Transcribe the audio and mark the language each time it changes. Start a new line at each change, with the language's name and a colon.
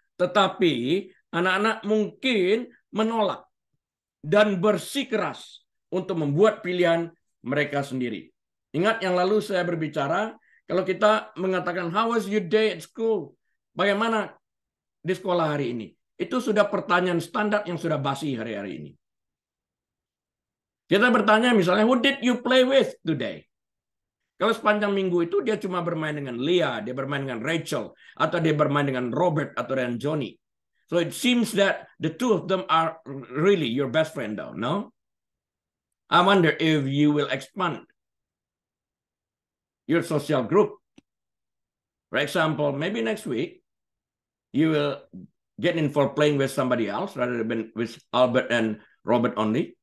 Indonesian: Tetapi anak-anak mungkin menolak dan bersikeras untuk membuat pilihan mereka sendiri. Ingat yang lalu saya berbicara, kalau kita mengatakan,
English: how was your day at school?
Indonesian: Bagaimana di sekolah hari ini? Itu sudah pertanyaan standar yang sudah basi hari-hari ini. Kita bertanya misalnya,
English: who did you play with today?
Indonesian: Kalau sepanjang minggu itu dia cuma bermain dengan Leah, dia bermain dengan Rachel, atau dia bermain dengan Robert atau dengan Johnny.
English: So it seems that the two of them are really your best friend though, no? I wonder if you will expand your social group. For example, maybe next week, you will get involved playing with somebody else rather than with Albert and Robert only.